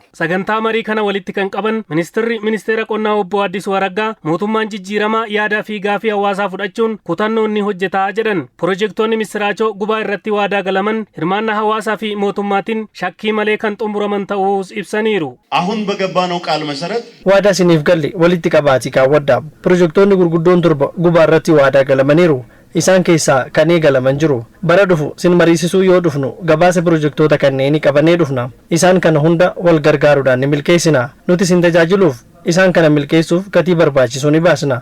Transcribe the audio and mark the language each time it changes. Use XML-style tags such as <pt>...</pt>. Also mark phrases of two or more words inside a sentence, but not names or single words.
<om>Sagantaa marii kana walitti kan qaban ministeera qonnaa obbo Addisuu Araggaa mootummaan jijjiiramaa yaadaa fi gaafii hawaasaa fudhachuun kutannoon ni hojjetaa jedhan. Piroojeektoonni misiraachoo gubaa irratti waadaa galaman hirmaannaa hawaasaa fi mootummaatiin shakkii malee kan xumuraman ta'uus ibsaniiru.</om> <am>አሁን በገባነው ቃል መሰረት</am> <om>waadaa isiniif galle walitti qabaatii kaawwadhaa. Piroojeektoonni gurguddoon torba gubaa irratti waadaa galamaniiru. Isaan keessaa kan eegalaman jiru. Bara dhufu sin mariisisuu yoo dhufnu gabaasa piroojeektoota kanneenii qabannee dhufna. Isaan kana hunda wal gargaaruudhaan ni milkeessina. Nuti sin tajaajiluuf isaan kana milkeessuuf gatii barbaachisu ni baasna.</om>